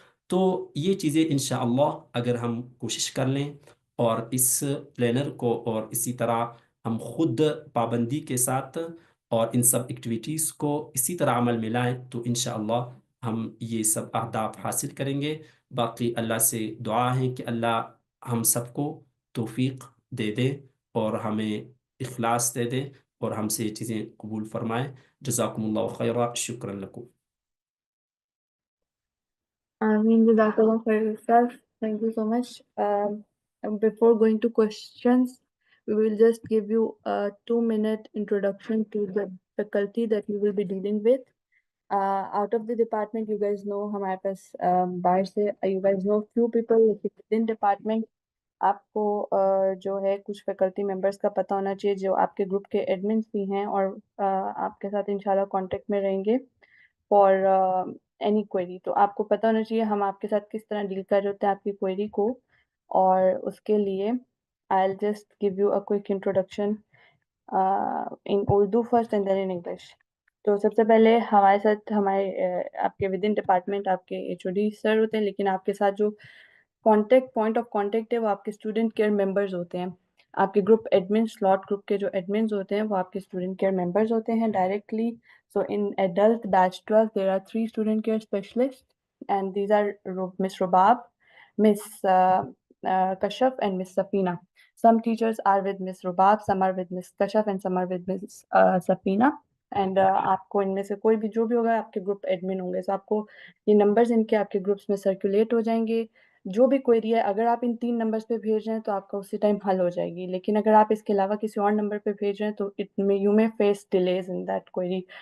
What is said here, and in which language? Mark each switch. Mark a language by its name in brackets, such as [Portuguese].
[Urdu] تو یہ چیزیں انشاءاللہ اگر ہم کوشش کر لیں اور اس پلینر کو اور اسی طرح ہم خود پابندی کے ساتھ اور ان سب ایکٹیویٹیز کو اسی طرح عمل میں لائیں تو انشاءاللہ ہم یہ سب اہداف حاصل کریں گے. باقی اللہ سے دعا ہے کہ اللہ ہم سب کو توفیق دے دے اور ہمیں اخلاص دے دے اور ہم سے یہ چیزیں قبول فرمائے. [Arabic] جزاکم اللہ خیرہ، شکرا لکم. [English] Jazakallah for yourself. Thank you so much. And before going to questions, we will just give you a 2-minute introduction to the faculty that you will be dealing with. Out of the department, you guys know [Urdu] ہمارے پاس باہر سے [English] you guys know few people within department. [Urdu] آپ کو جو ہے کچھ faculty members کا پتہ ہونا چاہیے جو آپ کے گروپ کے ایڈمنس بھی ہیں اور آپ کے ساتھ انشاءاللہ کانٹیکٹ میں رہیں گے [English] For any query. [Urdu] تو آپ کو پتہ ہونا چاہیے ہم آپ کے ساتھ کس طرح ڈیل کر رہے ہوتے ہیں آپ کی کوئری کو. اور اس کے لیے [English] I'll just give you a quick introduction in Urdu first and then in English. [Urdu] تو سب سے پہلے ہمارے ساتھ ہمارے آپ کے ودن ڈپارٹمنٹ آپ کے HOD سر ہوتے ہیں، لیکن آپ کے ساتھ جو پوائنٹ آف کانٹیکٹ ہے وہ آپ کے اسٹوڈنٹ کیئر ممبرز ہوتے ہیں. آپ کے گروپ ایڈمن سلاٹ گروپ کے جو ایڈمنز ہوتے ہیں وہ آپ کے اسٹوڈنٹ کیئر ممبرز ہوتے ہیں directly. [English] So in adult batch 12 there are 3 student care specialists and these are Miss Robab, Miss Kashaf and Miss Safina. Some teachers are with Miss Robab, some are with Miss Kashaf and some are with Miss Safina. [Urdu] And آپ کو ان میں سے کوئی بھی جو بھی ہوگا آپ کے گروپ ایڈمن ہوں گے، تو آپ کو یہ نمبرز ان کے آپ کے گروپس میں سرکولیٹ ہو جائیں گے. جو بھی کوئری ہے اگر آپ ان 3 نمبرز پہ بھیج رہے ہیں تو آپ کا اسی ٹائم حل ہو جائے گی، لیکن اگر آپ اس کے علاوہ کسی اور نمبر پہ بھیج رہے ہیں تو [English] You may face delays in that query.